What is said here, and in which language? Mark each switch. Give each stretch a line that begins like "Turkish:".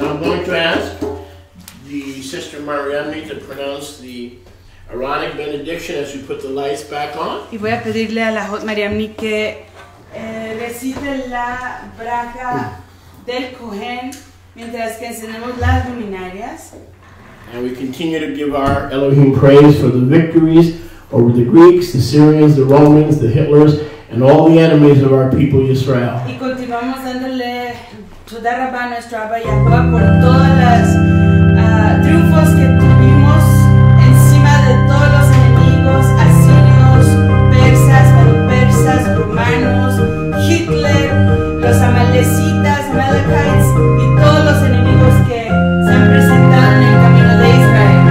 English: Now I'm going to ask the Sister Mariamne to pronounce the Aaronic benediction as we put the lights back on.
Spanish: Y voy a pedirle a la Hot Mariamni que recite la braja del Cohen mientras que encendemos las luminarias.
English: And we continue to give our Elohim praise for the victories over the Greeks, the Syrians, the Romans, the Hitlers, and all the enemies of our people Israel.
Spanish: Y continuamos dándole Toda Rabá a nuestro Abba Yahuwah por todas las triunfos que tuvimos encima de todos los enemigos asirios, persas, medo-persas, romanos, Hitler, los amalecitas, Amalekites y todos los enemigos que se han presentado en el camino de Israel.